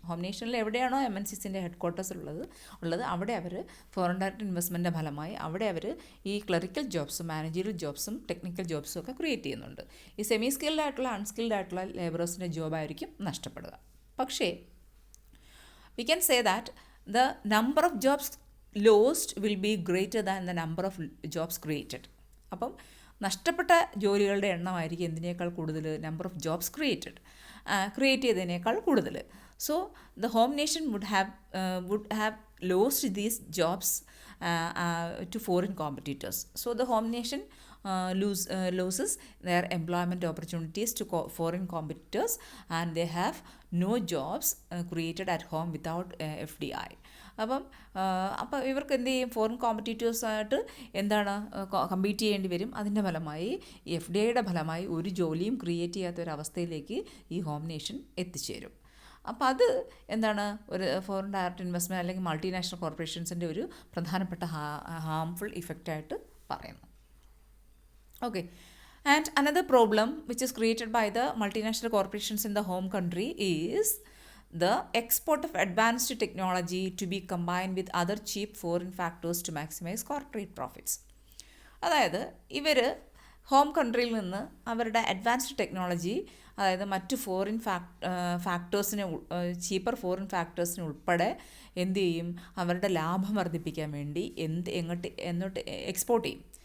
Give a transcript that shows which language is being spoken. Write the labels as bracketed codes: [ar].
[ml] Home നേഷനിൽ എവിടെയാണോ MNCസിൻ്റെ headquarters ഉള്ളത് അവിടെ അവർ ഫോറിൻ ഡയറക്റ്റ് ഇൻവെസ്റ്റ്മെൻറ്റിൻ്റെ ഫലമായി അവിടെ അവർ ഈ ക്ലറിക്കൽ ജോബ്സും മാനേജറിയൽ ജോബ്സും ടെക്നിക്കൽ ജോബ്സും ഒക്കെ ക്രിയേറ്റ് ചെയ്യുന്നുണ്ട്. ഈ സെമി സ്കിൽഡ് ആയിട്ടുള്ള അൺസ്കിൽഡ് ആയിട്ടുള്ള ലേബറേഴ്സിൻ്റെ ജോബായിരിക്കും നഷ്ടപ്പെടുക. [en] പക്ഷേ we can say that the number of jobs lost will be greater than the number of jobs created. [ml] അപ്പം നഷ്ടപ്പെട്ട ജോലികളുടെ എണ്ണമായിരിക്കും എന്തിനേക്കാൾ കൂടുതൽ, [en] number of jobs [ml] ക്രിയേറ്റ് ചെയ്തതിനേക്കാൾ കൂടുതൽ. [en] So the home nation would have lost these jobs to foreign competitors. So the home nation loses their employment opportunities to foreign competitors, and they have no jobs created at home without FDI. [ml] അപ്പം ഇവർക്ക് എന്ത് ചെയ്യും, foreign കോമ്പറ്റീറ്റേഴ്സായിട്ട് എന്താണ് compete ചെയ്യേണ്ടി വരും. അതിൻ്റെ ഫലമായി FDIയുടെ ഫലമായി ഒരു ജോലിയും ക്രിയേറ്റ് ചെയ്യാത്തൊരവസ്ഥയിലേക്ക് ഈ ഹോം നേഷൻ എത്തിച്ചേരും. അപ്പോൾ അത് എന്താണ് ഒരു ഫോറിൻ ഡയറക്റ്റ് ഇൻവെസ്റ്റ്മെൻറ്റ് അല്ലെങ്കിൽ മൾട്ടിനാഷണൽ കോർപ്പറേഷൻസിൻ്റെ ഒരു പ്രധാനപ്പെട്ട ഹാംഫുൾ ഇഫക്റ്റായിട്ട് പറയുന്നു. [en] Okay, and another problem which is created by the multinational corporations in the home country is the export of advanced technology to be combined with other cheap foreign factors to maximize corporate profits. [ml] അതായത് ഇവർ home കൺട്രിയിൽ നിന്ന് അവരുടെ advanced technology, അതായത് മറ്റ് foreign ഫാക്ടേഴ്സിനെ cheaper foreign ഫാക്ടേഴ്സിനെ ഉൾപ്പെടെ എന്ത് ചെയ്യും, അവരുടെ ലാഭം വർദ്ധിപ്പിക്കാൻ വേണ്ടി എങ്ങോട്ട് എക്സ്പോർട്ട് ചെയ്യും.